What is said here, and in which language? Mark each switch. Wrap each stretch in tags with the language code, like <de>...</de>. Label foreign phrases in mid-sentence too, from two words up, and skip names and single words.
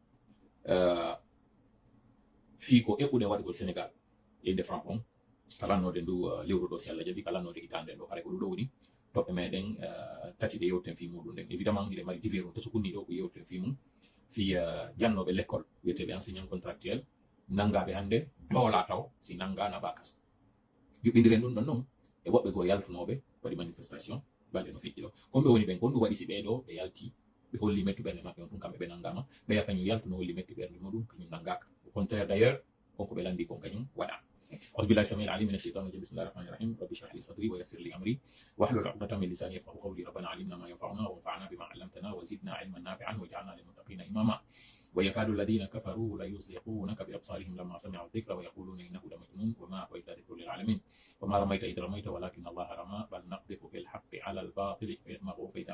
<ff>fi ko eɓɓuɗen waɗugol Sénégal yeyde franc on kalannode ndu lewru ɗo si Allah jaɓi kalannode hitande ɗo haray ko ɗum ɗo woni toɓɓe meɗen tati ɗe yewten fi muɗum ɗen évidemment hiɗe mari différum to sukunni ɗo ko yewten fi mum fi jannoɓe l'école wiyeteɓe</ff> <fr>enseignant contractuel</fr> <ff>nangaɓe hannde doola taw si nangana ɓa kaso yuɓɓidiren ɗum ɗon noon e woɓɓe goo yaltunoɓe waɗi manifestation balɗe no feƴƴi ɗo komɓe woni ɓen kon ɗum waɗi si ɓeɗo ɓe yalti ɓe holli mettu ɓernde maɓɓe on ɗum kamɓe ɓe nangama ɓeya kañum yaltuno holli mettu ɓernde muɗum kañum nangaka</ff> <fr>au contraire d' ailleurs</fr> <ff>konko ɓe landi kon kañum waɗa</ff> <ar>أعوذ بالله السميع العليم من الشيطان الرجيم بسم الله الرحمن الرحيم رب اشرح لي صدري ويسر لي أمري واحلل عقدة من لساني يفقهوا قولي ربنا علمنا ما ينفعنا وانفعنا بما علمتنا وزدنا علما نافعا واجعلنا للمتقين إماما ويكاد الذين كفروا ليزلقونك بأبصارهم لما سمعوا الذكر ويقولون إنه لمجنون وما هو إلا ذكر للعالمين وما رميت إذ رميت ولكن الله رمى بل نقذف بالحق على الباطل فيدمغه فإذا</ar>